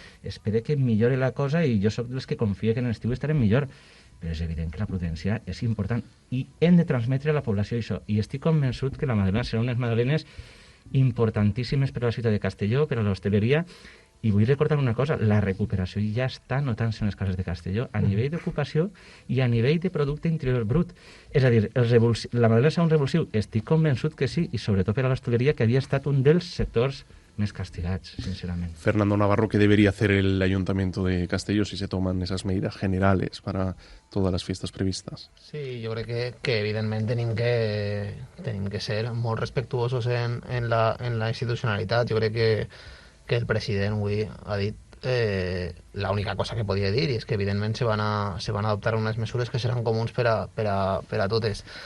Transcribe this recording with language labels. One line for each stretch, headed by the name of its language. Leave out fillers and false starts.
Catalan: Espero que millore la cosa, i jo sóc dels que confia que en l'estiu estarem millor, però és evident que la prudència és important i hem de transmetre a la població això, i estic convençut que la Magdalena serà unes Magdalenes importantíssimes per a la ciutat de Castelló, per a l'hostaleria, I vull recordar una cosa, la recuperació ja està notant-se en les cases de Castelló a nivell d'ocupació i a nivell de producte interior brut. És a dir, la Madalena serà un revulsiu? Estic convençut que sí, i sobretot per a l'hostaleria, que havia estat un dels sectors més castigats, sinceramente.
Spanish: Fernando Navarro, ¿qué debería hacer el Ayuntamiento de Castelló si se toman esas medidas generales para todas las fiestas previstas?
Catalan: Sí, jo crec que evidentment tenim que ser molt respectuosos en la institucionalitat. Jo crec que el president avui ha dit l'única cosa que podia dir, i és que evidentment se van adoptar unes mesures que seran comuns per a totes.